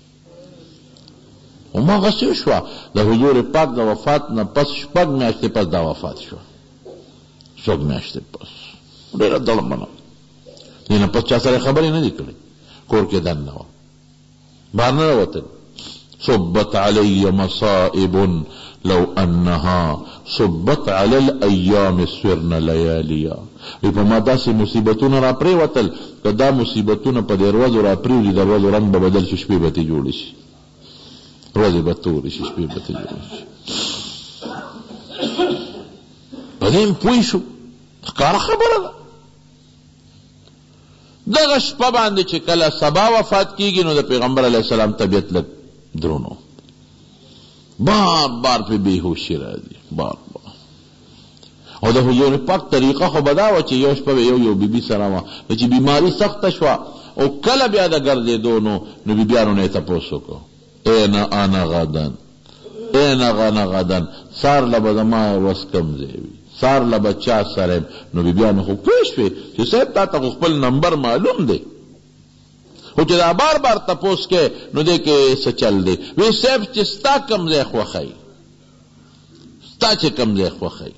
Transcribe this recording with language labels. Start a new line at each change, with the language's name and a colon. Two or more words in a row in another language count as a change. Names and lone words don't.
Pashto: هماغسې شوه، د حضور پاک د وفات نه پس 6 میاشتې پس دا وفات شوه، 6 میاشتې پس، ډېره دړمنه. دې نه پس چا سره خبرې نه دي کړې، کور کې دننه وه، بهر نه راوتل.
Arabic: صبت علی مصائب لو انها صبت علی الایام سرن لیالیا.
Pashto: په ما داسې مصیبتونه را پرېوتل، که دا مصیبتونه په دې ورځو را پرېوځي، د ورځو رنګ به بدل شي، شپې به ترې جوړې شي، ورځې به تورې شي، شپې به ترې جوړې شي. په دې هم پوه شو، ښکاره خبره ده. دغه شپه باندې چې کله سبا وفات کېږي نو د پیغمبر علیه السلام طبیعت لږ درونو، بار بار په بېهوشي راځي، بار بار. او د حضور پاک طریقه خو به دا وه چې یو شپه به یو بیبي سره وه، چې بیماري سخته شوه او کله بیا د ګرځېدو نو بیبیانو نه یې تپوس وکړو،
Arabic: این انا غدن، این انا غدن،
Pashto: سار له به زما ورځ کم ځای وي، سار له به چا سره یم. نو بیبیانو خو پوه شوې چې صاحب تا ته خو خپل نمبر معلوم دی، خو چې دا بار بار تپوس کې نو دې کې څه چل دی. وی صاحب چې ستا کم ځای خوښوي، ستا چې کم ځای خوښوي.